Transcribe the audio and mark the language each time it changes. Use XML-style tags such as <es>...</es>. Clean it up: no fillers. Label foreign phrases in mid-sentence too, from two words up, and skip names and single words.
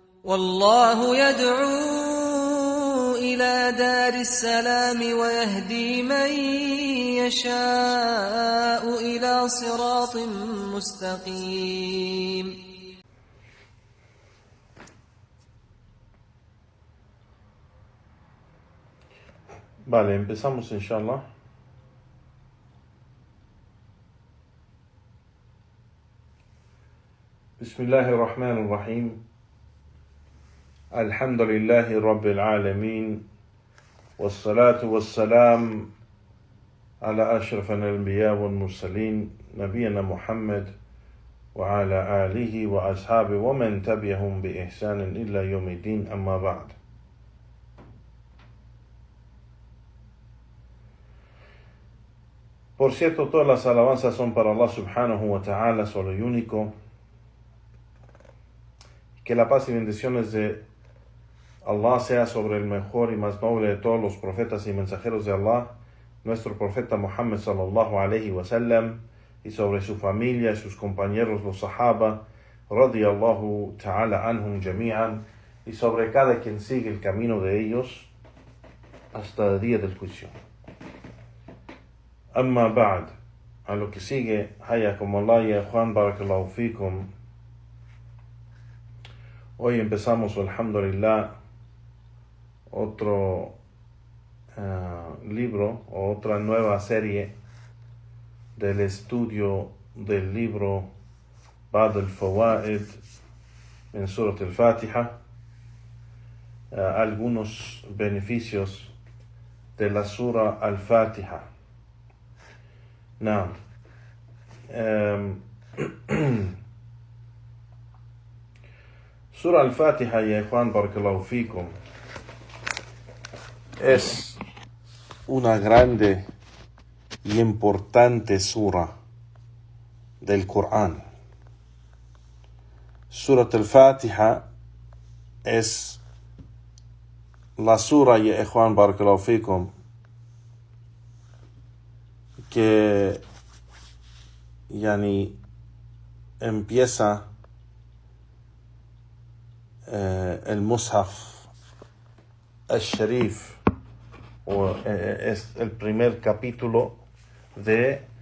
<ar>والله يدعو إلى دار السلام ويهدي من يشاء إلى صراط مستقيم.</ar> <es>Vale, empezamos inshallah.</es> <ar>بسم الله الرحمن الرحيم. الحمد لله رب العالمين. والصلاة والسلام على أشرف الأنبياء والمرسلين. نبينا محمد وعلى آله وأصحابه ومن تبعهم بإحسان إلى يوم الدين، أما بعد.</ar> <es>Por cierto, todas las alabanzas son para Allah</es> <ar>سبحانه وتعالى,</ar> <es>solo y único. Que la paz y bendiciones de Allah sea sobre el mejor y más noble de todos los profetas y mensajeros de Allah, nuestro profeta Muhammad</es> <ar>صلى الله عليه وسلم,</ar> <es>y sobre su familia y sus compañeros los sahaba,</es> <ar>رضي الله تعالى عنهم جميعا,</ar> <es>y sobre cada quien sigue el camino de ellos hasta el día del juicio.</es> <ar>أما بعد,</ar> <es>a lo que sigue,</es> <ar>حياكم الله يا Juan, بارك الله فيكم.</ar> <es>Hoy empezamos, alhamdulillah, otro libro, o otra nueva serie del estudio del libro Ba'd al-Fawaid en Surat al-Fatiha, algunos beneficios de la Sura al-Fatiha. Now, Sura al-Fatiha, ya Juan,</es> <ar>بارك الله فيكم,</ar> <es>es una grande y importante sura del Corán. Surat al-Fatiha es la sura, ya Juan,</es> <ar>بارك الله فيكم,</ar> <es>que empieza el Mushaf al-Sharif, es el primer capítulo de</es>